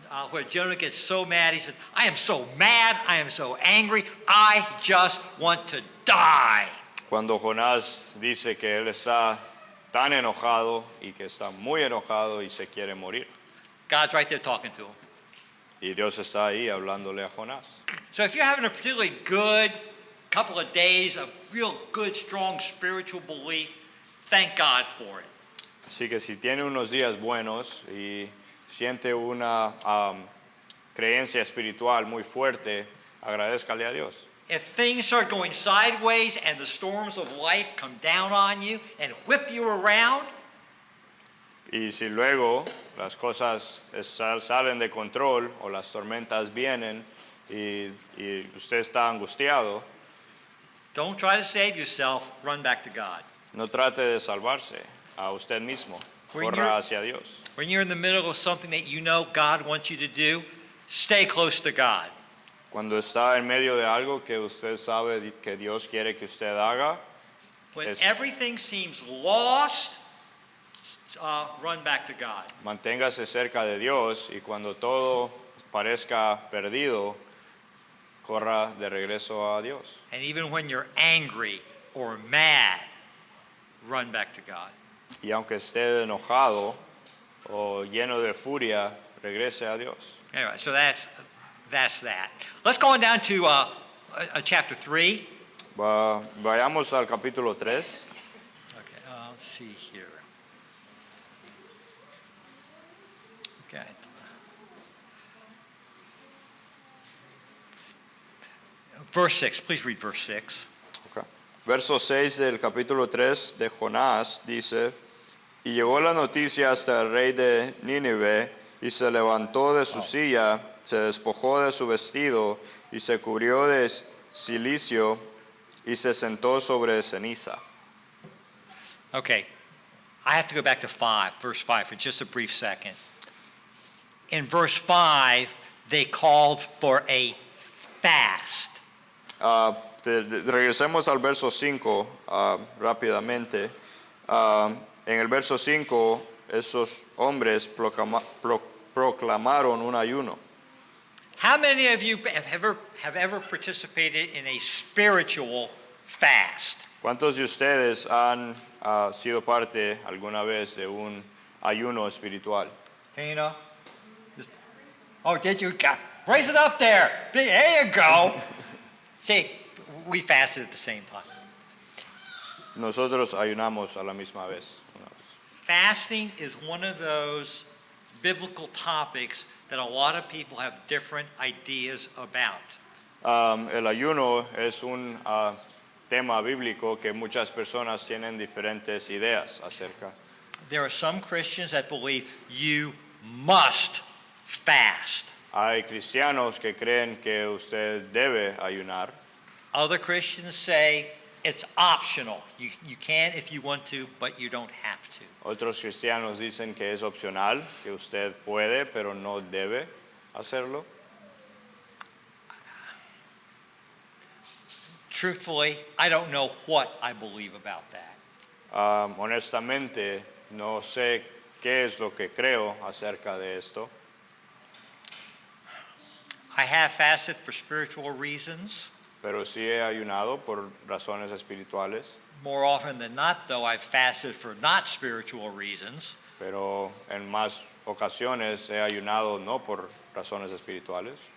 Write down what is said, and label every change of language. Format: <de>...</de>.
<en>Where Jonah gets so mad, he says, I am so mad, I am so angry, I just want to die.</en> <es>Cuando Jonás dice que él está tan enojado y que está muy enojado y se quiere morir.</es> <en>God's right there talking to him.</en> <es>Y Dios está ahí hablándole a Jonás.</es> <en>So if you're having a particularly good couple of days of real good, strong spiritual belief, thank God for it.</en> <es>Así que si tiene unos días buenos y siente una creencia espiritual muy fuerte, agradézcale a Dios.</es> <en>If things start going sideways and the storms of life come down on you and whip you around,</en> <es>Y si luego las cosas salen de control o las tormentas vienen y usted está angustiado,</es> <en>don't try to save yourself, run back to God.</en> <es>no trate de salvarse a usted mismo, corra hacia Dios.</es> <en>When you're in the middle of something that you know God wants you to do, stay close to God.</en> <es>Cuando está en medio de algo que usted sabe que Dios quiere que usted haga,</es> <en>When everything seems lost, run back to God.</en> <es>manténgase cerca de Dios y cuando todo parezca perdido, corra de regreso a Dios.</es> <en>And even when you're angry or mad, run back to God.</en> <es>Y aunque esté enojado o lleno de furia, regrese a Dios.</es> <en>Anyway, so that's that. Let's go on down to chapter 3.</en> <es>Vayamos al capítulo 3.</es> <en>Okay, let's see here. Okay. Verse 6, please read verse 6. Okay.</en> <es>Verso 6 del capítulo 3 de Jonás dice, y llegó la noticia hasta el rey de Nínive, y se levantó de su silla, se despojó de su vestido, y se cubrió de cilicio, y se sentó sobre ceniza.</es> <en>Okay, I have to go back to verse 5 for just a brief second. In verse 5, they called for a fast.</en> <es>Regresemos al verso 5 rápidamente. En el verso 5, esos hombres proclamaron un ayuno.</es> <en>How many of you have ever participated in a spiritual fast?</en> <es>¿Cuántos de ustedes han sido parte alguna vez de un ayuno espiritual?</es> <en>Tina? Oh, did you? Raise it up there. There you go. See, we fasted at the same time.</en> <es>Nosotros ayunamos a la misma vez.</es> <en>fasting is one of those biblical topics that a lot of people have different ideas about.</en> <es>El ayuno es un tema bíblico que muchas personas tienen diferentes ideas acerca.</es> <en>There are some Christians that believe you must fast.</en> <es>Hay cristianos que creen que usted debe ayunar.</es> <en>Other Christians say it's optional. You can if you want to, but you don't have to.</en> <es>Otros cristianos dicen que es opcional, que usted puede, pero no debe hacerlo.</es> <en>Truthfully, I don't know what I believe about that.</en> <es>Honestamente, no sé qué es lo que creo acerca de esto.</es> <en>I have fasted for spiritual reasons.</en> <es>Pero sí he ayunado por razones espirituales.</es> <en>More often than not, though, I've fasted for not spiritual reasons.</en> <es>Pero en más ocasiones he ayunado no por razones espirituales.</es>